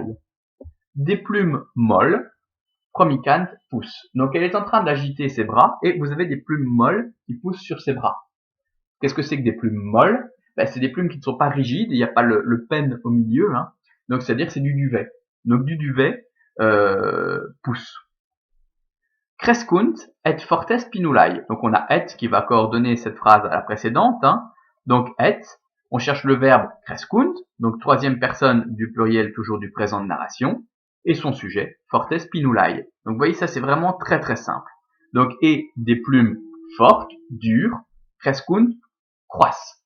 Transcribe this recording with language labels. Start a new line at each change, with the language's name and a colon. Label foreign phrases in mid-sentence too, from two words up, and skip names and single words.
French: Des plumes molles, promicant pousse. Donc elle est en train d'agiter ses bras et vous avez des plumes molles qui poussent sur ses bras. Qu'est-ce que c'est que des plumes molles? c'est des plumes qui ne sont pas rigides, il n'y a pas le pen au milieu, hein. Donc c'est-à-dire que c'est du duvet. Donc du duvet pousse.
Latin: Crescunt et fortes pinulae.
French: Donc on a et qui va coordonner cette phrase à la précédente, hein. Donc et, on cherche le verbe crescunt, donc troisième personne du pluriel toujours du présent de narration, et son sujet,
Latin: fortes pinulae.
French: Donc vous voyez, ça c'est vraiment très très simple. Donc et des plumes fortes, dures, crescunt, croissent.